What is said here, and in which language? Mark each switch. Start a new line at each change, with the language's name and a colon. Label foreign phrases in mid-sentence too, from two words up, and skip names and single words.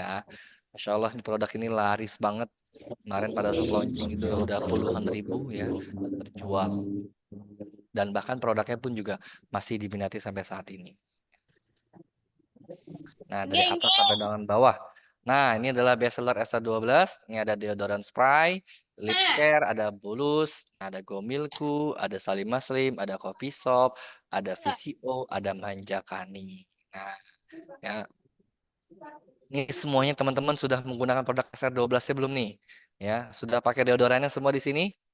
Arabic: ما شاء الله
Indonesian: ini produk ini laris banget. Kemarin pada saat launching itu udah puluhan ribu ya terjual. Dan bahkan produknya pun juga masih diminati sampai saat ini. Nah, dari Geng, atas sampai dengan bawah. Nah, ini adalah bestseller SA12. Ini ada
English: deodorant spray, lip care,
Indonesian: ada Bulus, ada Gomilku, ada Salim Muslim, ada Coffee Shop, ada VCO, ada Manjakani. Nah, ya, ini semuanya teman-teman sudah menggunakan produk SR12-nya belum nih? Ya, sudah pakai deodorannya semua di sini?